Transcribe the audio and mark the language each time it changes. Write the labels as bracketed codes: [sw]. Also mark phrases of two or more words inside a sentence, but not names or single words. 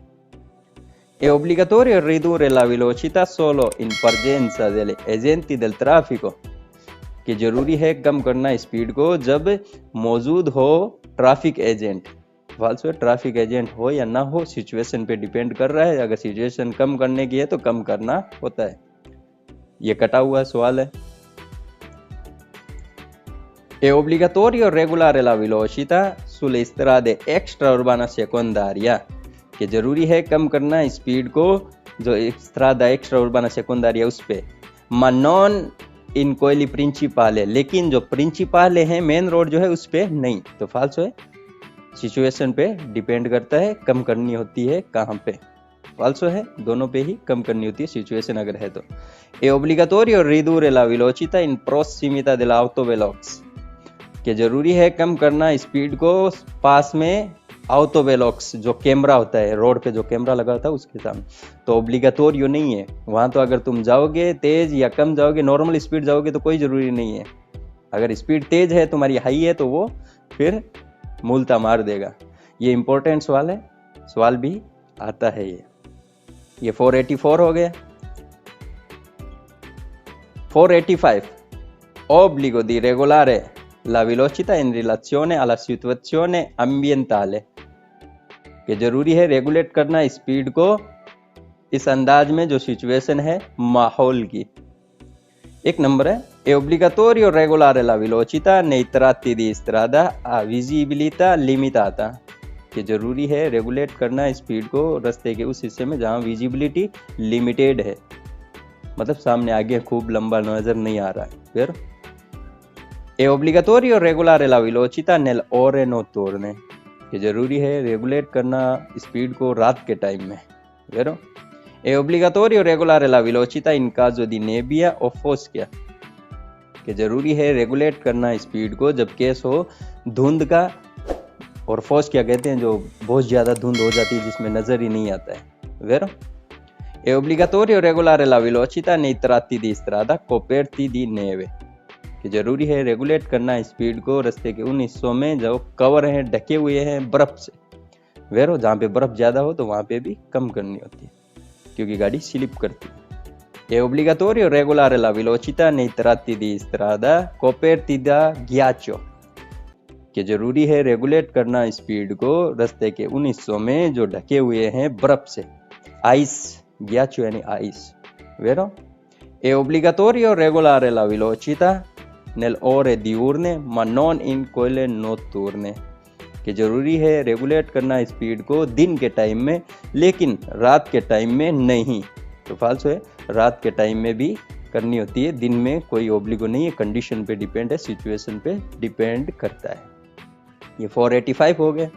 [it] È obbligatorio ridurre la velocità solo in presenza degli agenti del traffico, [hi] कि जरूरी है कम करना स्पीड को जब मौजूद हो [en] traffic agent, [hi] फाल्सो, [en] traffic agent [hi] हो या ना हो सिचुएशन पे डिपेंड कर रहा है, अगर सिचुएशन कम करने की है तो कम करना होता है। ये कटा हुआ सवाल है। [it] È obbligatorio regolare la velocità sulle strade extraurbana secondaria, [hi] कि जरूरी है कम करना स्पीड को जो [it] strada extraurbana secondaria [hi] उस पे, [it] ma non in quelli principali, [hi] लेकिन जो प्रिंसिपाले हैं [en] main road [hi] जो है उस पे नहीं, तो फाल्सो है, सिचुएशन पे डिपेंड करता है, कम करनी होती है कहाँ पे, फाल्सो है, दोनों पे ही कम करनी होती है सिचुएशन अगर है तो। [it] È obbligatorio ridurre la velocità in prossimità dell'autovelox, [hi] कि जरूरी है कम करना स्पीड को पास में ऑटोवेलॉक्स जो कैमरा होता है, रोड पे जो कैमरा लगा होता है उसके सामने, तो ओब्लिगाटोरियो नहीं है वहां, तो अगर तुम जाओगे तेज या कम जाओगे, [en] normal speed [hi] जाओगे तो कोई जरूरी नहीं है, अगर स्पीड तेज है तुम्हारी हाई है तो वो फिर मुल्ता मार देगा। ये इंपॉर्टेंट सवाल है, सवाल भी आता है ये 484 हो गया। [it] 485 obbligo di regolare la velocità in relazione alla situazione ambientale, [hi] कि जरूरी है रेगुलेट करना स्पीड को इस अंदाज में जो सिचुएशन है माहौल की। एक नंबर है [it] è obbligatorio regolare la velocità nei tratti di strada a visibilità limitata, [hi] कि जरूरी है रेगुलेट करना स्पीड को रास्ते के उस हिस्से में जहां [en] visibility limited [hi] है, मतलब सामने आगे खूब लंबा नजर नहीं आ रहा है। [it] फिर è obbligatorio regolare la velocità nelle ore notturne, [hi] कि जरूरी है रेगुलेट करना स्पीड को रात के टाइम में। vero? [it] È obbligatorio regolare la velocità in caso di nebbia o foschia, [hi] कि जरूरी है रेगुलेट करना स्पीड को जब केस हो धुंध का और फॉस क्या कहते हैं, जो बहुत ज़्यादा धुंध हो जाती है जिसमें नज़र ही नहीं आता है, वेरो। [it] È obbligatorio regolare la velocità nei tratti di strada coperti di neve, [hi] कि जरूरी है रेगुलेट करना स्पीड को रास्ते के उन हिस्सों में जो कवर हैं, ढके हुए हैं बर्फ से, वेरो। जहाँ पे बर्फ ज़्यादा हो तो वहाँ पे भी कम करनी होती है क्योंकि गाड़ी स्लिप करती है। [it] È obbligatorio regolare la velocità nei tratti di strada coperti da ghiaccio, [hi] कि जरूरी है रेगुलेट करना स्पीड को रास्ते के उन हिस्सों में जो ढके हुए हैं बर्फ से, आइस, ghiaccio यानी आइस, वेरो। [it] È obbligatorio regolare la velocità nelle ore diurne ma non in quelle notturne, [hi] कि जरूरी है रेगुलेट करना स्पीड को दिन के टाइम में लेकिन रात के टाइम में नहीं। तो फाल्सो है, रात के टाइम में भी करनी होती है, दिन में कोई ओब्लिगो नहीं है, कंडीशन पे डिपेंड है, सिचुएशन पे डिपेंड करता है। ये 485 हो गए।